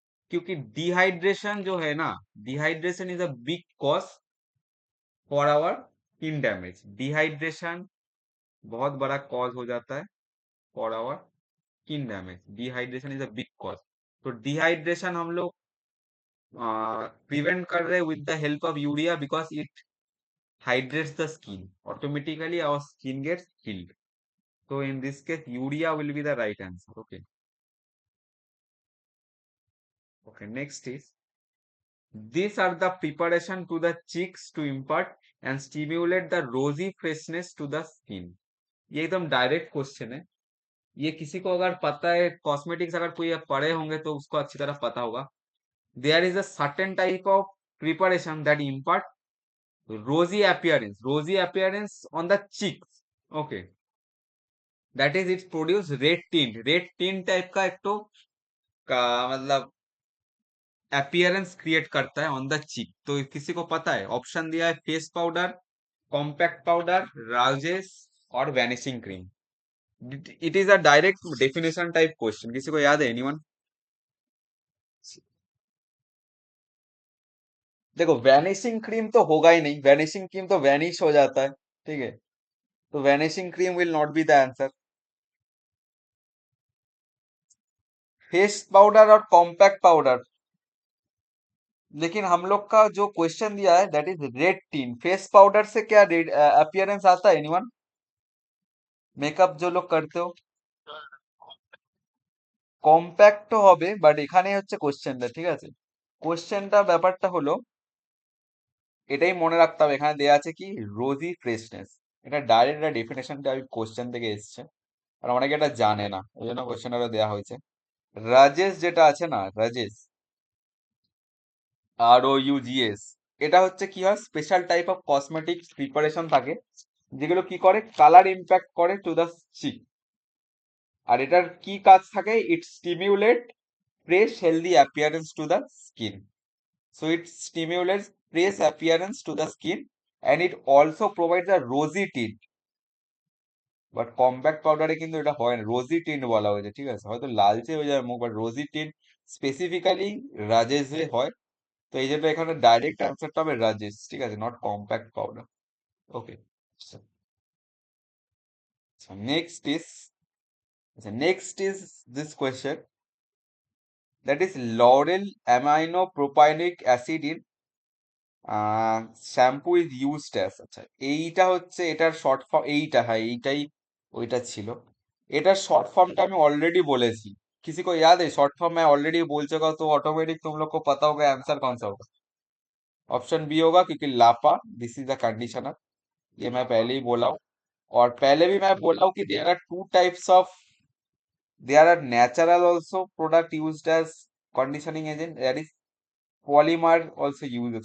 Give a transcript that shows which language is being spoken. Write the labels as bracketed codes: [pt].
[hi] क्योंकि डिहाइड्रेशन जो है ना, [en] Dehydration is a big cause for our skin damage. [hi] Dehydration बहुत बड़ा कॉज हो जाता है [en] For our skin damage. Dehydration is a big cause. [hi] तो डिहाइड्रेशन हम लोग प्रिवेंट कर रहे हैं [en] With the help of urea, because it hydrates the skin. Automatically our skin gets healed. So in this case, urea will be the right answer. Okay. Okay. Next is, these are the preparation to the cheeks to impart and stimulate the rosy freshness to the skin. [hi] ये एकदम direct question है। ये किसी को अगर पता है, cosmetics अगर कोई पढ़े होंगे तो उसको अच्छी तरह पता होगा। [en] There is a certain type of preparation that impart rosy appearance on the cheeks. [hi] Okay, [en] that is it's produce red tint [hi] type का एक तो का मतलब अपीयरेंस क्रिएट करता है ऑन द चीक। तो किसी को पता है? ऑप्शन दिया है face powder, compact powder, Rajesh और vanishing cream. [en] It is a direct definition type question. [hi] किसी को याद है? [en] Anyone? [hi] देखो, वैनिशिंग क्रीम तो होगा ही नहीं, वैनिशिंग क्रीम तो वैनिश हो जाता है। ठीक है, तो [en] Vanishing cream will not be the answer. [hi] Face powder और कॉम्पैक्ट पाउडर, लेकिन हम लोग का जो क्वेश्चन दिया है [en] That is red tint. [hi] Face powder से क्या रेड अपीयरेंस आता है? [en] Anyone? [hi] मेकअप जो लोग करते हो, [bn] কম্প্যাক্ট তো হবে, বাট এখানে হচ্ছে কোশ্চেনটা। ঠিক আছে, কোশ্চেনটা ব্যাপারটা হলো, এটাই মনে রাখতে হবে, এখানে দেয়া আছে কি রোজি ফ্রেশনেস। এটা ডাইরেক্ট একটা ডেফিনেশনটা কোশ্চেন থেকে এসছে, আর অনেকে এটা জানে না, ওই জন্য কোশ্চেনটা দেওয়া হয়েছে। রাজেশ যেটা আছে না, রাজেশ, ROUGS, এটা হচ্ছে কি হয়, special type of cosmetics preparation থাকে যেগুলো কি করে, কালার ইম্প্যাক্ট করে টু দ্য চিক। আর এটার কি কাজ থাকে, [en] It stimulate fresh healthy appearance to the skin. So it stimulates fresh appearance to the skin, and it also provides a rosy tint. [bn] But compact পাউডারে কিন্তু এটা হয় না, রোজি টিন্ট বলা হয়েছে, ঠিক আছে, হয়তো লালচে হয়ে যাবে মুখ, বাট রোজি টিন্ট স্পেসিফিক্যালি রাজেশে হয়। তো এই জন্য এখানে ডাইরেক্ট অ্যান্সারটা হবে রাজেশ, ঠিক আছে, [en] Not compact powder. Okay, next is, next is this question, that is lauryl amino propionic acid in shampoo is used as. [bn] আচ্ছা, এইটা হচ্ছে এটার শর্ট ফর্ম, এইটা, হ্যাঁ এইটাই ওইটা ছিল। এটার [hi] शॉर्ट फॉर्म का मैं ऑलरेडी बोलेছি। किसी को याद है शॉर्ट फॉर्म मैं ऑलरेडी बोल चुका हूं, तो ऑटोमेटिक तुम लोग को पता होगा आंसर कौन सा होगा। ऑप्शन बी होगा, क्योंकि लापा, [en] this is the conditioner, [hi] ये मैं पहले ही बोला हूँ। और पहले भी मैं बोला हूँ कि [en] There are two types of, there are natural also product used as conditioning agent, that is polymer also use.